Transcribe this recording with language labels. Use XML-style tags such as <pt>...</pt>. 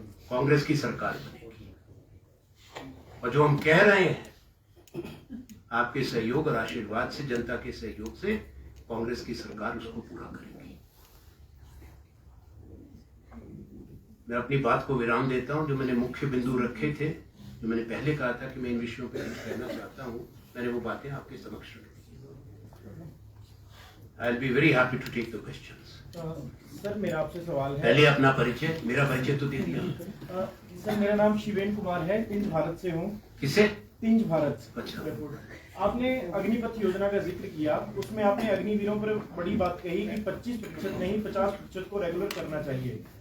<hi>कांग्रेस की सरकार बनेगी, और जो हम कह रहे हैं, आपके सहयोग और आशीर्वाद से, जनता के सहयोग से कांग्रेस की सरकार उसको पूरा करेगी। मैं अपनी बात को विराम देता हूं। जो मैंने मुख्य बिंदु रखे थे, जो मैंने पहले कहा था कि मैं इन विषयों पर कुछ कहना चाहता हूं, मैंने वो बातें आपके समक्ष रख दी।</hi> <en>I'll be very happy to take the questions.</en> <hi>Sir, मेरा आपसे सवाल है। पहले अपना परिचय, मेरा परिचय तो दे दिया। सर, मेरा नाम शिवेन कुमार है, तिंज भारत से हूँ। किसे? तिंज भारत। अच्छा। आपने अग्निपथ योजना का जिक्र किया, उसमें आपने अग्निवीरों पर बड़ी बात कही कि 25% नहीं 50% को रेगुलर करना चाहिए।</hi>